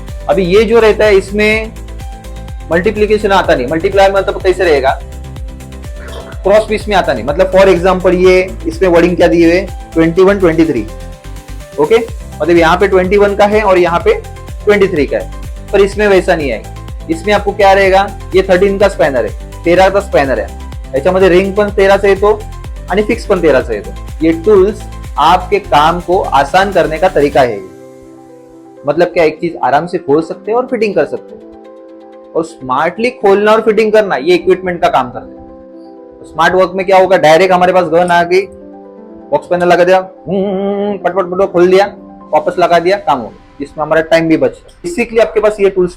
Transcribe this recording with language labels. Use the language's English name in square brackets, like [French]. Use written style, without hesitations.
[Hindi] अभी ये जो रहता है इसमें मल्टीप्लीकेशन आता नहीं, मल्टीप्लाई मतलब कैसे रहेगा, क्रॉस पीस में आता नहीं। मतलब फॉर एग्जांपल ये इसमें वर्डिंग क्या दिए हुए 21, 23। ओके, मतलब यहाँ पे 21 का है और यहाँ पे 23 का है, पर इसमें वैसा नहीं है। इसमें आपको क्या रहेगा, ये 13 का स्पॅनर [Marathi] आहे, [Hindi] 13 का स्पॅनर [Marathi] आहे, याच्यामध्ये रिंग पण 13 चा येतो आणि फिक्स पण 13 चा येतो। [Hindi] ये टूल्स आपके काम को आसान करने का तरीका है। मतलब क्या, एक चीज आराम से खोल सकते हैं और फिटिंग कर सकते हैं, और स्मार्टली खोलना और फिटिंग करना ये इक्विपमेंट का काम करते हैं। स्मार्ट वर्क में क्या होगा, डायरेक्ट हमारे पास गन आ गई, बॉक्स पैनल लगा दिया, पटपट पटपट खोल दिया, वापस लगा दिया, काम हो गया, जिसमें हमारा टाइम भी बच रहा है। बेसिकली आपके पास ये टूल्स